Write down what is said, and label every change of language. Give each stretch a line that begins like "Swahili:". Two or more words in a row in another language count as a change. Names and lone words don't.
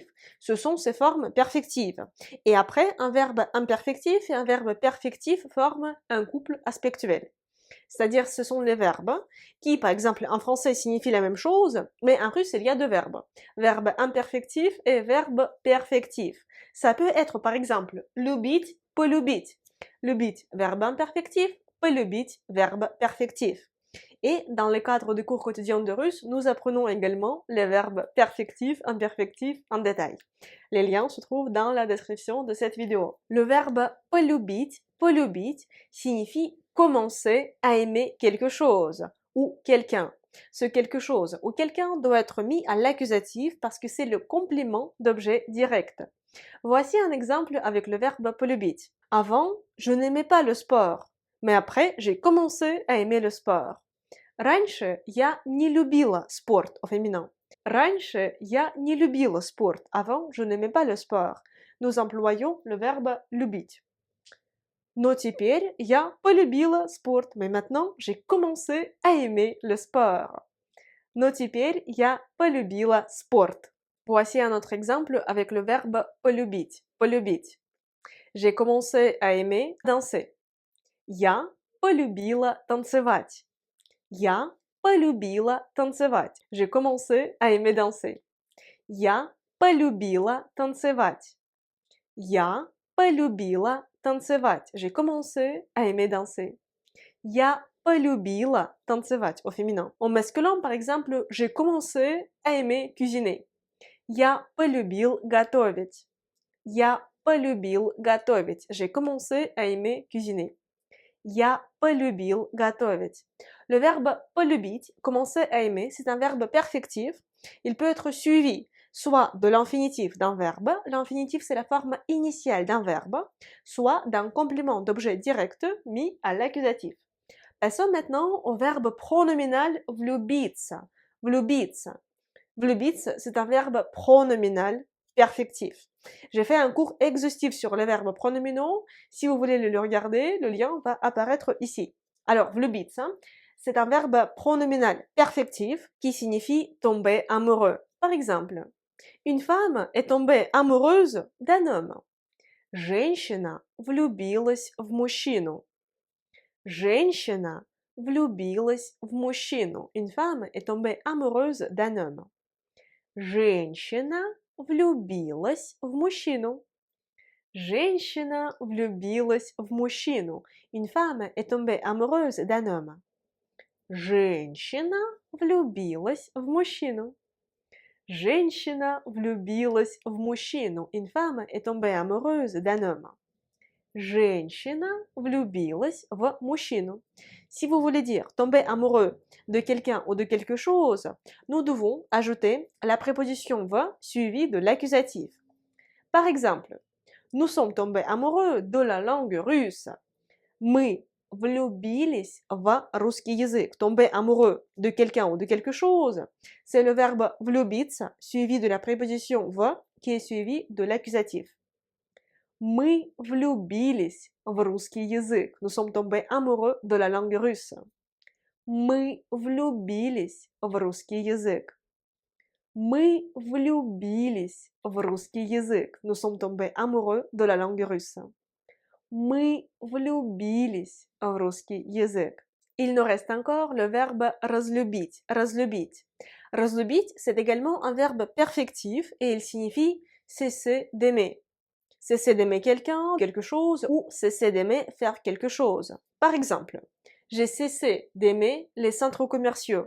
French: Ce sont ces formes perfectives. Et après, un verbe imperfectif et un verbe perfectif forment un couple aspectuel. C'est-à-dire, ce sont les verbes qui, par exemple, en français signifient la même chose, mais en russe, il y a deux verbes. Verbe imperfectif et verbe perfectif. Ça peut être, par exemple,
Russian: любить, полюбить. Любить,
French: verbe imperfectif, полюбить, verbe perfectif. Et dans le cadre du cours quotidien de russe, nous apprenons également les verbes perfectifs, imperfectifs en détail. Les liens se trouvent dans la description de cette vidéo. Le verbe полюбить, signifie commencer à aimer quelque chose ou quelqu'un. Ce quelque chose ou quelqu'un doit être mis à l'accusatif parce que c'est le complément d'objet direct. Voici un exemple avec le verbe полюбить. Avant, je n'aimais pas le sport, mais après, j'ai commencé à aimer le sport.
Russian: Раньше я не любила спорт,
French: au féminin.
Russian: Раньше я не любила спорт.
French: Avant, je n'aimais pas le sport. Nous employons le verbe любить.
Russian: Но теперь я полюбила спорт.
French: Mais maintenant, j'ai commencé à aimer le sport.
Russian: Но теперь я полюбила спорт.
French: Voici un autre exemple avec le verbe полюбить. Полюбить. J'ai commencé à aimer danser.
Russian: Я полюбила танцевать. Я полюбила танцевать.
French: J'ai commencé à aimer danser.
Russian: Я полюбила танцевать. Я полюбила танцевать.
French: J'ai commencé à aimer danser.
Russian: Я полюбила танцевать
French: au féminin. En masculin, par exemple, j'ai commencé à aimer cuisiner.
Russian: Я полюбил готовить. Я полюбил готовить.
French: J'ai commencé à aimer cuisiner.
Russian: Я полюбил готовить.
French: Le verbe полюбить, commencer à aimer, c'est un verbe perfectif. Il peut être suivi soit de l'infinitif d'un verbe, l'infinitif c'est la forme initiale d'un verbe, soit d'un complément d'objet direct mis à l'accusatif. Passons maintenant au verbe pronominal влюбиться. Влюбиться. Влюбиться, c'est un verbe pronominal perfectif. J'ai fait un cours exhaustif sur les verbes pronominaux. Si vous voulez le regarder, le lien va apparaître ici. Alors, влюбиться, c'est un verbe pronominal perfectif qui signifie tomber amoureux. Par exemple, une femme est tombée amoureuse d'un homme.
Russian: Женщина влюбилась в мужчину. Женщина влюбилась в мужчину.
French: Une femme est tombée amoureuse d'un homme.
Russian: Женщина влюбилась в мужчину. Женщина влюбилась в мужчину.
French: Une femme est tombée amoureuse d'un homme.
Russian: Женщина влюбилась в мужчину. Женщина влюбилась в мужчину.
French: Une femme est tombée amoureuse d'un homme.
Russian: Женщина влюбилась в мужчину.
French: Si vous voulez dire tomber amoureux de quelqu'un ou de quelque chose, nous devons ajouter la préposition va suivie de l'accusatif. Par exemple, nous sommes tombés amoureux de la langue russe.
Russian: Мы влюбились в русский язык.
French: Tomber amoureux de quelqu'un ou de quelque chose, c'est le verbe влюбиться suivi de la préposition va qui est suivi de l'accusatif.
Russian: Мы влюбились в русский язык.
French: Nous sommes tombés amoureux de la langue russe.
Russian: Мы влюбились в русский язык. Мы влюбились в русский язык.
French: Nous sommes tombés amoureux de la langue russe.
Russian: Мы влюбились в русский язык.
French: Il nous reste encore le verbe разлюбить. Разлюбить. Разлюбить, c'est également un verbe perfectif et il signifie cesser d'aimer. Cesser d'aimer quelqu'un, quelque chose, ou cesser d'aimer faire quelque chose. Par exemple, j'ai cessé d'aimer les centres commerciaux.